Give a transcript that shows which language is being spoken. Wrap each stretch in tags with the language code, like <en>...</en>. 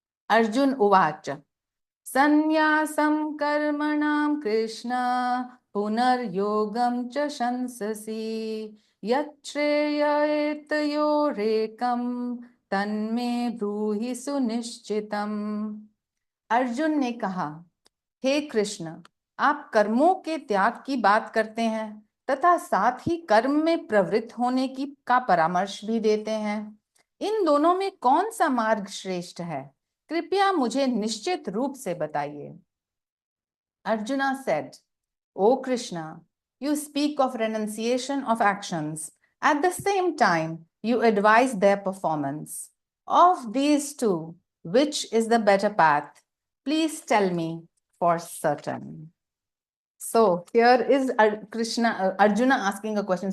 <sa>Arjun uvacha. Sannyasam karmanam Krishna punar yogam cha shansasi yachreyaetayorekam तन्मे ब्रूहि सुनिश्चितम।</sa> <hi>अर्जुन ने कहा, हे कृष्ण, आप कर्मों के त्याग की बात करते हैं तथा साथ ही कर्म में प्रवृत्त होने की का परामर्श भी देते हैं। इन दोनों में कौन सा मार्ग श्रेष्ठ है? कृपया मुझे निश्चित रूप से बताइए।</hi> <en>Arjuna said, O Krishna, you speak of renunciation of actions. At the same time, you advise their performance. Of these two, which is the better path? Please tell me for certain. So here is Arjuna asking a question.</en>